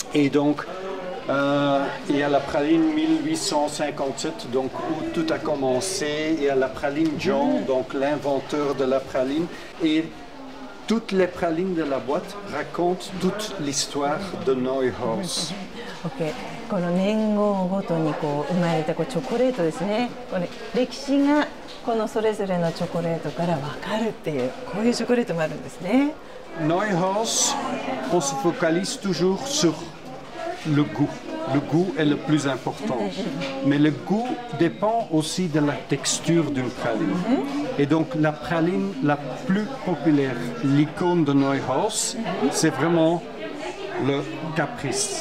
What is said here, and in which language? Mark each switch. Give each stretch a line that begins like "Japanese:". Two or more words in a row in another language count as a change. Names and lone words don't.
French: Et donc Et à la praline 1857, donc où tout a commencé, et à la praline John, donc l'inventeur de la praline. Et toutes les pralines de la boîte racontent toute l'histoire de Neuhaus.
Japanese: OK、この年号ごとにこう生まれたこうチョコレートですね。これ歴史がこのそれぞれのチョコレートから分かるっていうこういうチョコレートもあるんですね。
French: Neuhaus, on se focalise toujours sur le goût. Le goût est le plus important. Mais le goût dépend aussi de la texture d'une praline. Et donc la praline la plus populaire, l'icône de Neuhaus, c'est vraiment le caprice.